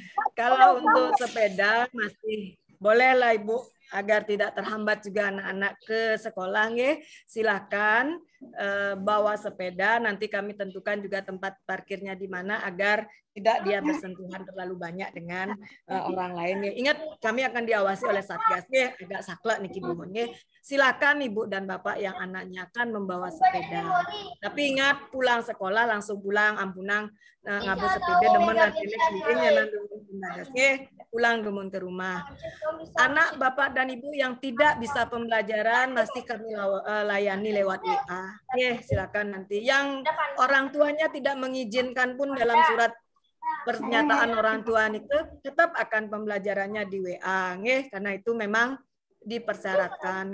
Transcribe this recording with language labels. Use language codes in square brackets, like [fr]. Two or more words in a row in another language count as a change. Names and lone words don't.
[id] Kalau untuk sepeda bolehlah Ibu agar tidak terhambat juga anak-anak ke sekolah nggih. Silakan bawa sepeda, nanti kami tentukan juga tempat parkirnya di mana agar tidak dia bersentuhan terlalu banyak dengan orang lain. Ingat kami akan diawasi oleh Satgas nggih, agak saklek niki Bu nggih. Silakan Ibu dan Bapak yang anaknya akan membawa sepeda. Tapi ingat pulang sekolah langsung pulang [ban] ampunang ngabu [id] sepeda demen nanti pulang demen ke rumah. Anak Bapak dan Ibu yang tidak bisa pembelajaran masih kami layani lewat WA. Silakan nanti. Yang orang tuanya tidak mengizinkan pun dalam surat pernyataan orang tua itu tetap akan pembelajarannya di WA, karena itu memang dipersyaratkan.